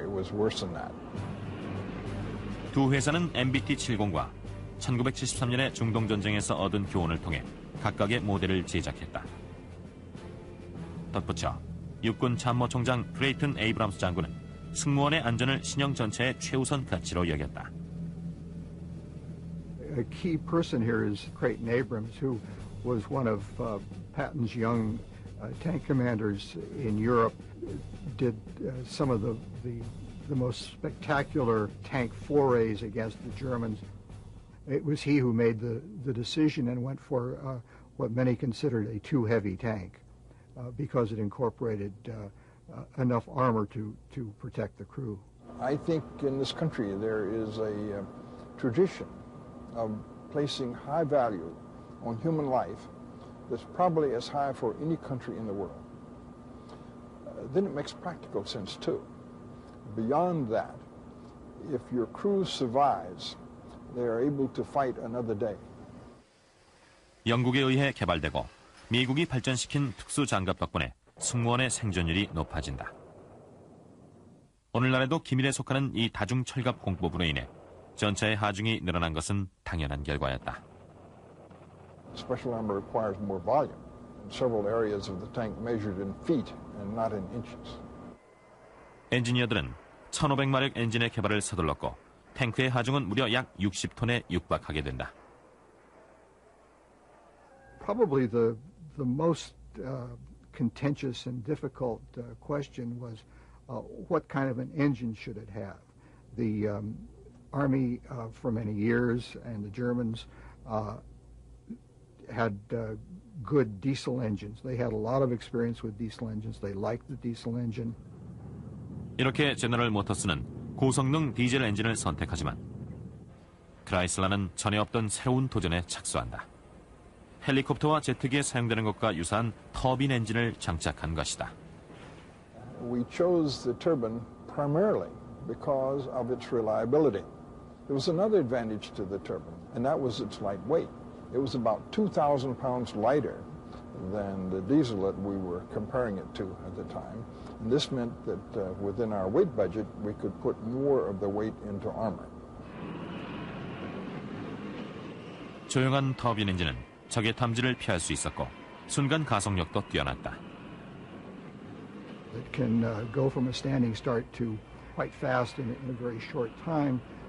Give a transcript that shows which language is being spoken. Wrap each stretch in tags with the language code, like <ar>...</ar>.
<en>It was worse than that.</en> <ko>두 회사는 MBT-70과 1973년의 중동전쟁에서 얻은 교훈을 통해 각각의 모델을 제작했다. 덧붙여 육군 참모총장 크레이튼 에이브람스 장군은 승무원의 안전을 신형 전차의 최우선 가치로 여겼다.</ko> <en>A key person here is Creighton Abrams, who was one of Patton's young tank commanders in Europe did some of the most spectacular tank forays against the Germans. It was he who made the decision and went for what many considered a too heavy tank because it incorporated enough armor to protect the crew. I think in this country there is a tradition of placing high value on human life that's probably as high for any country in the world. Then it makes practical sense too. Beyond that, if your crew survives, they are able to fight another day.</en> <ko>영국에 의해 개발되고 미국이 발전시킨 특수 장갑 덕분에 승무원의 생존율이 높아진다. 오늘날에도 기밀에 속하는 이 다중 철갑 공법으로 인해 전차의 하중이 늘어난 것은 당연한 결과였다.</ko> <en>Special armor requires more volume. Several areas of the tank measured in feet and not in inches.</en> <ko>엔지니어들은 1500마력 엔진의 개발을 서둘렀고 탱크의 하중은 무려 약 60톤에 육박하게 된다.</ko> <en>Probably the most contentious and difficult question was what kind of an engine should it have? The Army for many years and the Germans had good diesel engines. They had a lot of experience with diesel engines. They liked the diesel engine.</en> <ko>이렇게 제너럴 모터스는 고성능 디젤 엔진을 선택하지만 크라이슬러는 전에 없던 새로운 도전에 착수한다. 헬리콥터와 제트기에 사용되는 것과 유사한 터빈 엔진을 장착한 것이다.</ko> <en>We chose the turbine primarily because of its reliability. There was another advantage to the turbine, and that was its light weight. It was about 2,000 pounds lighter than the diesel that we were comparing it to at the time. And this meant that within our weight budget, we could put more of the weight into armor.</en> <ko>조용한 터빈 엔진은 적의 탐지를 피할 수 있었고 순간 가속력도 뛰어났다.</ko> <en>It can go from a standing start to quite fast in a very short time.</en>